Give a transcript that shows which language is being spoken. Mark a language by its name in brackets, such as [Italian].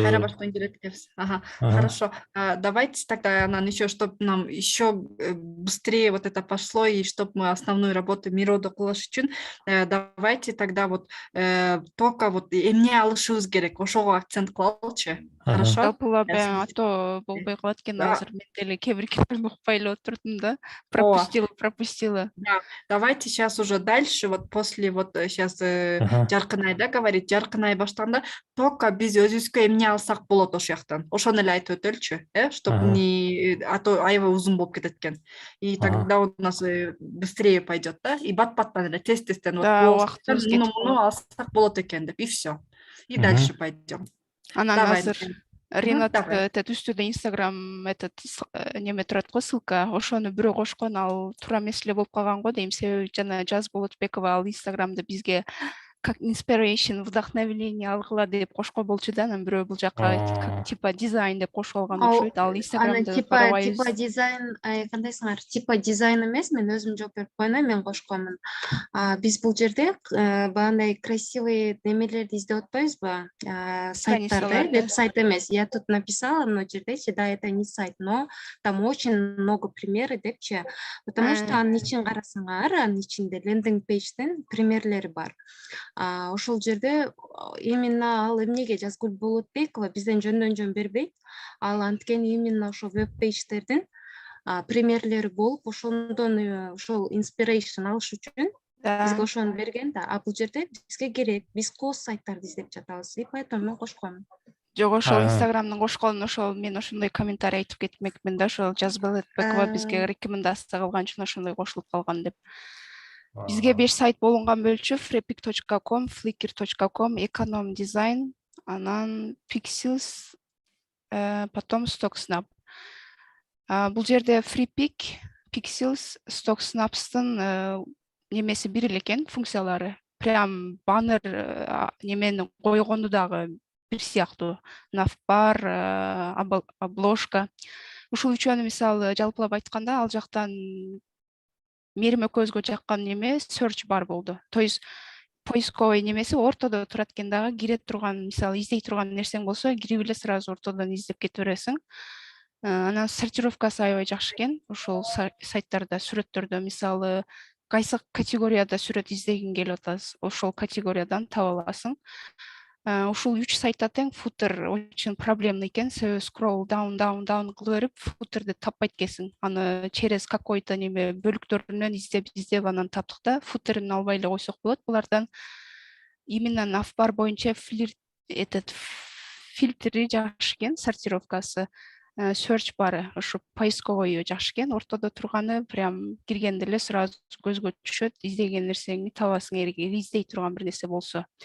[Kyrgyz] Кайра баштан келет экенбиз. [Russian] Ага, хорошо. Давайте тогда, еще, чтобы нам еще быстрее вот это пошло, и чтобы мы основную работу [Kyrgyz] мирода кылыш үчүн, [Russian] давайте тогда вот только вот [Kyrgyz] эмне алышыбыз керек, ошого акцент кылалычы. [Russian] Хорошо? [Kyrgyz] Жалпылап ато болбой калат экен азыр. Мен деле кээ бир китептерди укпай эле отурдум да. [Russian] Пропустила. Да, давайте сейчас уже дальше, вот после вот сейчас Жаркынай, да, говорит, Жаркынай [Kyrgyz] баштаганда только биз өзүбүзгө эмне алсак болот ошол жактан. Ошону эле айтып өтөлчү, [Russian] чтобы не [Kyrgyz] ато аябай узун болуп кетет экен. [Russian] И тогда у нас быстрее пойдет, да? [Kyrgyz] И бат-баттан эле тез-тезден вот муну алсак болот экен деп, [Russian] и все. И дальше пойдем. [Kyrgyz] Анан азыр Ринат этот үстүдө Инстаграм этот неме турат го ссылка, ошону бирөө кошкон, ал туура эмес эле болуп калган го дейм. Себеби жана Жаз Болотбекова ал Инстаграмда бизге как inspiration, вдохновение алгыла деп кошкон болчу да, анан бирөө бул жака как типа дизайн деп кошуп алган окшойт. Ал Инстаграмда карабайбыз. Типа дизайн, кандайсыңар? Типа дизайн эмес, мен өзүм жооп берип койнойм, мен кошконмун. Биз бул жерде багандай красивый немелерди издеп атпайбызбы? Сайттарды, веб-сайт эмес. [Russian] Я тут написала, но жердечи, да, это не сайт, но там очень много примеров депчи, потому что [Kyrgyz] анын ичин карасаңар, анын ичинде лендинг пейджден примерлери бар. Ошол жерде именно ал эмнеге Жазгүл Болотбекова бизден жөндөн бербейт. Ал анткени именно ошол веб-пейдждердин примерлери болуп, ошондон ошол inspiration алыш үчүн бизге ошону берген да. А бул жерде бизге керек, биз кос сайттарды издеп жатабыз. [Russian] И поэтому [Kyrgyz] мен кошконмун. Жок, ошол Инстаграмдын кошконун ошол мен ошондой комментарий айтып кетмекмин да, ошол Жазгыл Болотбекова бизге рекомендация кылган үчүн ошондой кошулуп калган деп. Бизге 5 сайт болгон бөлчү: freepik.com, flickr.com, Econom Design, анан Pixels, потом StockSnap. Бул жерде Freepik, Pixels, StockSnap'тын немеси бир эле экен, функциялары. Прям баннер немени койгонду дагы бир сыяктуу. Навбар, обложка. Ушул үчөөнү мисалы жалпылап айтканда ал жактан мериме көзгө жаккан неме search бар болду. [Russian] То есть поисковый [Kyrgyz] немеси ортодо турат экен дагы, кире турган, мисалы издей турган нерсең болсо, кирип эле сразу ортодон издеп кете бересиң. Анан сортировкасы аябай жакшы экен. Ошол сайттарда сүрөттөрдө мисалы кайсы категорияда сүрөт издегиң келип атасыз, ошол категориядан таба аласың. Ушул 3 сайтта тең футер [Russian] очень проблемный [Kyrgyz] экен. Себеби scroll down кылып берип, футерди таппайт экенсиң. Аны [Russian] через какой-то [Kyrgyz] неме бөлүктөрүнөн издеп анан таптык да, футерин албай эле койсок болот. Булардан именно Навбар боюнча фильтри жакшы экен, сортировкасы. Search бары, ошо поисковой жакшы экен, ортодо турганы прям киргенде эле сразу көзгө түшөт, издеген нерсеңи табасың, эгер издей турган бир нерсе болсо.